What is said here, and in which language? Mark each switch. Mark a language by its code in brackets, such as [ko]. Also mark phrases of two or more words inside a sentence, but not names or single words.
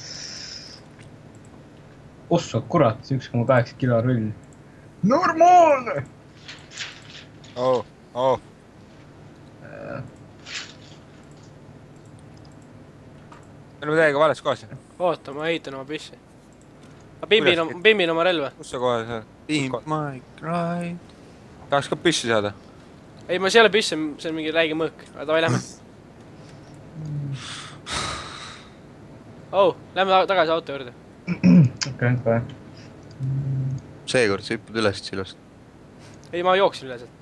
[et] ossa kurat , 1,8 kilo rull . normaalne . oo , oo . me oleme täiega vales kohas . oota , ma ehitan oma püssi . ma pimbin oma relva . kus sa kohe seal ? [en] Beam my ride . [et] tahaks ka püssi saada . ei , ma ei ole püss , see on mingi räige mõõk . aga davai , lähme . oh , lähme tagasi auto juurde . okei , kohe . seekord sa hüppad üles silast. ei, ma jooksin üle sealt.